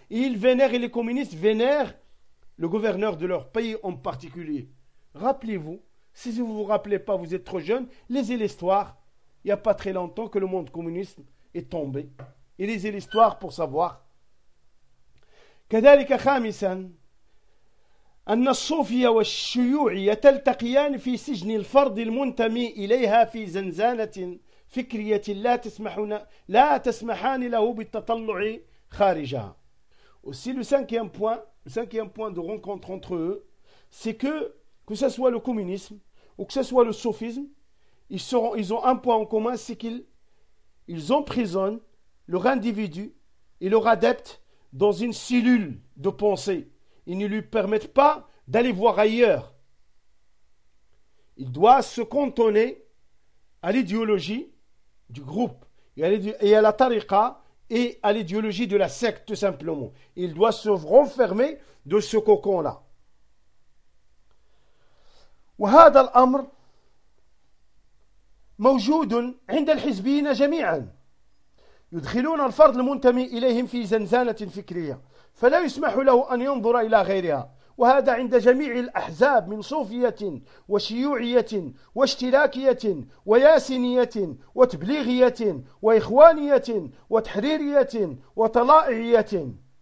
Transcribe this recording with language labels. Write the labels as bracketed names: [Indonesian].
[French] Et ils vénèrent, et les communistes vénèrent le gouverneur de leur pays en particulier. Rappelez-vous, si vous ne vous rappelez pas, vous êtes trop jeune, lisez l'histoire. Il n'y a pas très longtemps que le monde communiste est tombé. Et lisez l'histoire pour savoir. [Arabic] Kadalika khamisan. أن الصوفية والشيوعية تلتقيان في سجن الفرد المنتمي إليها في زنزانة فكرية لا تسمحان له بالتطلع خارجها. [French] Aussi le cinquième point de rencontre entre eux, c'est que ce soit le communisme ou que ce soit le sophisme, ils ont un point en commun, c'est qu'ils emprisonnent leur individu et leur adepte dans une cellule de pensée. Ils ne lui permettent pas d'aller voir ailleurs. Il doit se cantonner à l'idéologie du groupe et à la tariqa et à l'idéologie de la secte, tout simplement. Il doit se renfermer de ce cocon-là. [Arabic] وهذا الأمر موجود عند الحزبيين جميعا يدخلون الفرد المنتمي إليهم في زنزانة فكرية فلا يسمح له أن ينظر إلى غيرها وهذا عند جميع الأحزاب من صوفية وشيوعية واشتراكية وياسينية وتبليغية وإخوانية وتحريرية وطلائعية